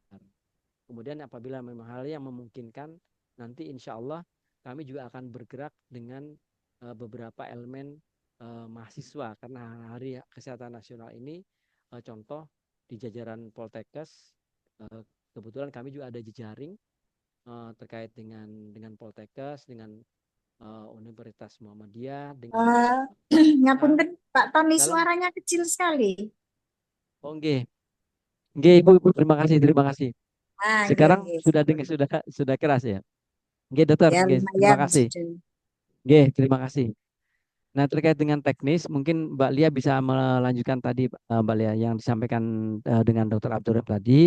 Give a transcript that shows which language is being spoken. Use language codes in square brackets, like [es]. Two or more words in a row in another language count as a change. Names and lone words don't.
[id] Kemudian apabila memang hal yang memungkinkan, nanti insya Allah kami juga akan bergerak dengan beberapa elemen mahasiswa, karena Hari Kesehatan Nasional ini contoh di jajaran Poltekkes, kebetulan kami juga ada jejaring terkait dengan Poltekkes, dengan Universitas Muhammadiyah, dengan ngapunten Pak Tony, dalam suaranya kecil sekali. oh nggih. Nggih Ibu, terima kasih. Ah, Sekarang nggih. sudah keras ya. Nggih Dokter, Ya nggih, terima lumayan kasih. sudah. Nggih, terima kasih. Nah, terkait dengan teknis, mungkin Mbak Lia bisa melanjutkan tadi, Mbak Lia, yang disampaikan dengan Dr. Abdurrahim tadi.